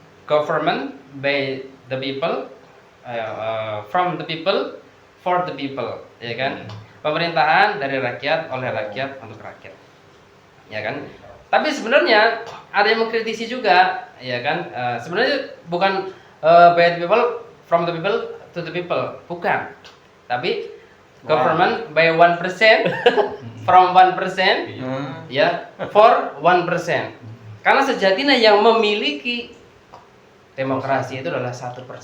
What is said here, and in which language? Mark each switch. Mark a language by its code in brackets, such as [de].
[en] Government by the people, from the people, for the people, [id] ya kan? Pemerintahan dari rakyat, oleh rakyat, untuk rakyat, ya kan? Tapi sebenarnya ada yang mengkritisi juga, ya kan? Sebenarnya bukan [en] by the people, from the people, [id] to the people, bukan. Tapi [en] government by 1%, from 1%, ya, for 1%. [id] Karena sejatinya yang memiliki demokrasi itu adalah 1%.